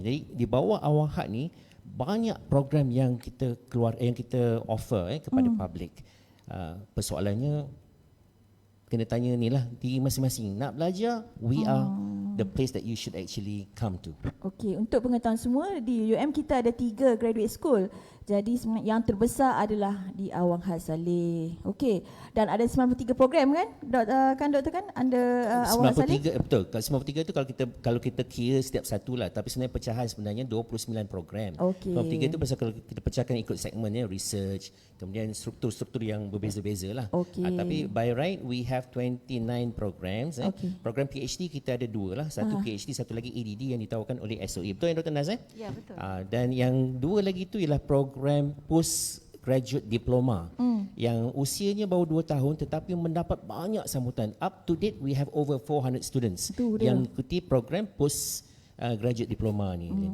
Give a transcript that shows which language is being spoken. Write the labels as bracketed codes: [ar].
[ms] Jadi di bawah Awang Had ni banyak program yang kita yang kita offer kepada public. Persoalannya kena tanya ni lah diri masing-masing. Nak belajar, [en] we are the place that you should actually come to. [ms] Okey, untuk pengetahuan semua, di UM kita ada 3 graduate school. Jadi yang terbesar adalah di Awang Had Saleh. Okey, dan ada 93 program kan? Doktor kan under Awang Had Saleh? 93, betul. Kalau 93 tu kalau kita kira setiap satu lah, tapi sebenarnya pecahan sebenarnya 29 program. Okey. 93 tu pasal kalau kita pecahkan ikut segmennya, research, kemudian struktur-struktur yang berbeza-beza lah. Okey. Tapi [en] by right we have 29 programs. Okey. [ms] Program PhD kita ada 2 lah, satu PhD, satu lagi EDD yang ditawarkan oleh SOE. Betul yang Dr. Naz? Ya, betul. Dan yang 2 lagi tu ialah program postgraduate diploma yang usianya baru 2 tahun tetapi mendapat banyak sambutan. [en] Up to date we have over 400 students [ms] yang ikuti program postgraduate diploma ni.